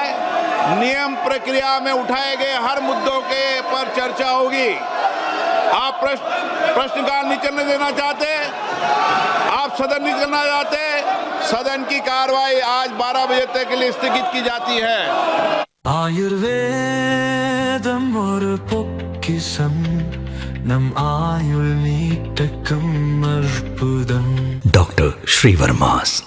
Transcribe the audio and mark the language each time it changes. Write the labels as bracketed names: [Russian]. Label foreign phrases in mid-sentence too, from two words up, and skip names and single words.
[Hindi] नियम प्रक्रिया में उठाए गए हर मुद्दों के पर चर्चा होगी। आप प्रश्नकाल नहीं चलने देना चाहते, आप सदन नहीं करना चाहते, सदन की कार्रवाई आज 12 बजे तक के लिए स्थगित की जाती है। [Tamil] ஆயுர்வேதம் ஒரு பொக்கிஷம் நம் ஆயுள் நீட்டக்கும் அற்புதம். டாக்டர் ஸ்ரீவர்மாஸ்.